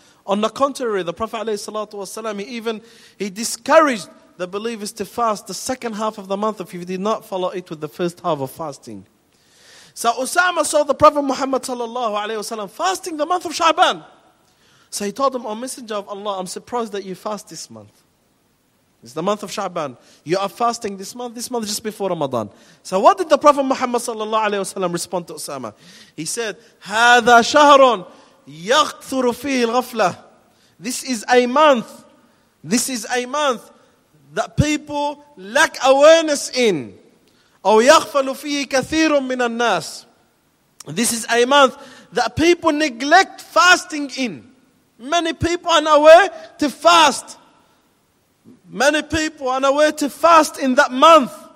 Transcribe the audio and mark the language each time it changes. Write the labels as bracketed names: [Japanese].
[English] On the contrary, the Prophet alayhi salatu wa sallam, he discouraged the believers to fast the second half of the month if you did not follow it with the first half of fasting. So Usama saw the Prophet Muhammad sallallahu alayhi wa sallam fasting the month of Sha'ban. So he told him, O Messenger of Allah, I'm surprised that you fast this month. It's the month of Sha'ban. You are fasting this month just before Ramadan. So what did the Prophet Muhammad sallallahu alayhi wa sallam respond to Usama? He said, [Arabic] هَذَا شَهْرٌ يَغْثُرُ فِيهِ الْغَفْلَةِ. [English] This is a month that people lack awareness in. [Arabic] أَوْ يَغْفَلُ فِيهِ كَثِيرٌ مِّنَ النَّاسِ. [English] This is a month that people neglect fasting in. Many people are unaware to fast. Many people are unaware to fast in that month.